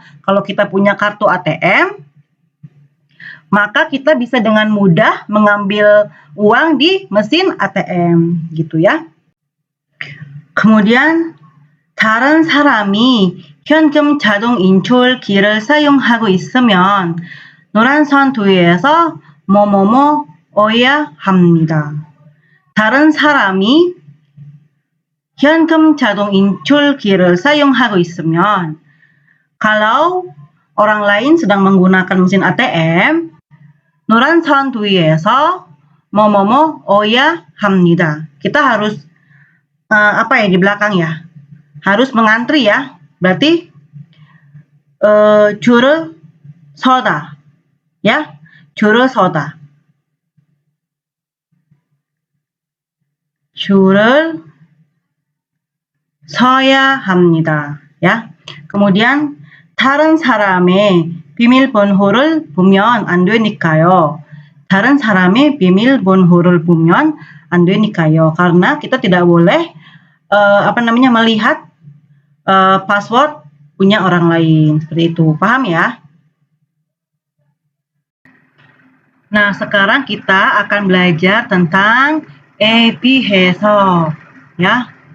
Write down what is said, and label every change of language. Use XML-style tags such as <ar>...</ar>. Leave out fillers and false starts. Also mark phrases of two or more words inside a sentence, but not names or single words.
<id>Kalau kita punya kartu ATM, maka kita bisa dengan mudah mengambil uang di mesin ATM, gitu ya.</id> <ko>Kemudian 다른 사람이 현금 자동 인출기를 사용하고 있으면 노란 선 뒤에서 뭐뭐뭐어야 합니다. 다른 사람이 현금 자동 인출기를 사용하고 있으면,</ko> <id>kalau orang lain sedang menggunakan mesin ATM,</id> <ko>노란 선 뒤에서 뭐뭐뭐어야 합니다.</ko> <id>Kita harus di belakang ya, harus mengantri ya.</id> <ko>Berarti 줄을 서다 ya, 줄을 서다. 줄을 서야 합니다.</ko> <id>Ya.</id> <ko>Kemudian 다른 사람의 비밀번호를 보면 안 되니까요. 다른 사람의 비밀번호를 보면 안 되니까요.</ko> <id>Karena kita tidak boleh melihat password punya orang lain. Seperti itu. Paham ya? Nah, sekarang kita akan belajar tentang 에비해서 ya.</id>